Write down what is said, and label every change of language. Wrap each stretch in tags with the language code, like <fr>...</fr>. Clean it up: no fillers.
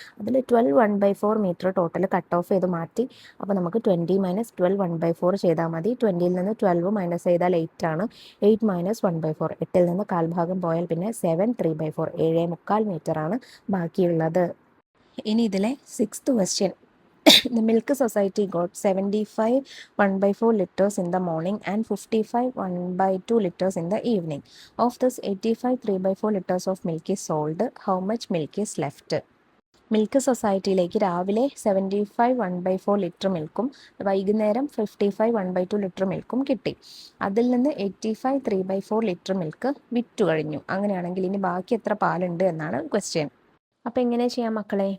<ml>അതിൽ 12 1/4 metre total cut off ചെയ്ത് മാറ്റി. അപ്പോൾ നമുക്ക് 20 - 12 1/4 ചെയ്താൽ മതി. 20ൽ നിന്ന് 12 മൈനസ് ചെയ്താൽ 8 ആണ്. 8 - 1/4. 8ൽ നിന്ന് കാൽഭാഗം പോയാൽ പിന്നെ 7 3/4 7.25 മീറ്റർ ആണ് ബാക്കിയുള്ളത്. ഇനി ഇതിലെ 6th question.</ml> <en>The Milk Society got 75 1/4 liters in the morning and 55 1/2 liters in the evening. Of this, 85 3/4 liters of milk is sold. How much milk is left?</en> <ml>Milk സൊസൈറ്റിയിലേക്ക് രാവിലെ 75 1/4 ലിറ്റർ മിൽക്കും വൈകുന്നേരം 55 1/2 ലിറ്റർ മിൽക്കും കിട്ടി. അതിൽ നിന്ന് 85 3/4 ലിറ്റർ മിൽക്ക് വിറ്റു കഴിഞ്ഞു. അങ്ങനെയാണെങ്കിൽ ഇനി ബാക്കി എത്ര പാലുണ്ട് എന്നാണ് ക്വസ്റ്റ്യൻ. അപ്പോൾ എങ്ങനെ ചെയ്യാം മക്കളെ?</ml>